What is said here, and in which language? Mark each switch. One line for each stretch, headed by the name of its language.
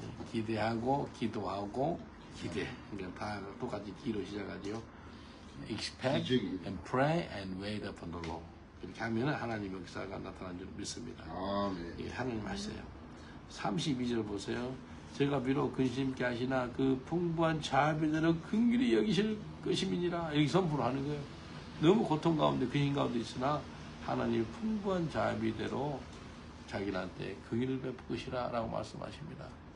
Korean: 기대하고 기도하고 기대. 그러니까 다 똑같이 기로 시작하죠.
English: Expect and pray and wait upon the Lord.
Korean: 이렇게 하면 하나님의 역사가 나타난 줄 믿습니다. 예, 하나님 하세요. 32절 보세요. 제가 비록 근심케 하시나 그 풍부한 자비대로 긍휼히 여기실 것임이니라. 이렇게 선포를 하는 거예요. 너무 고통 가운데 근심 가운데 있으나 하나님 풍부한 자비대로 자기한테 긍휼을 베푸시라 라고 말씀하십니다.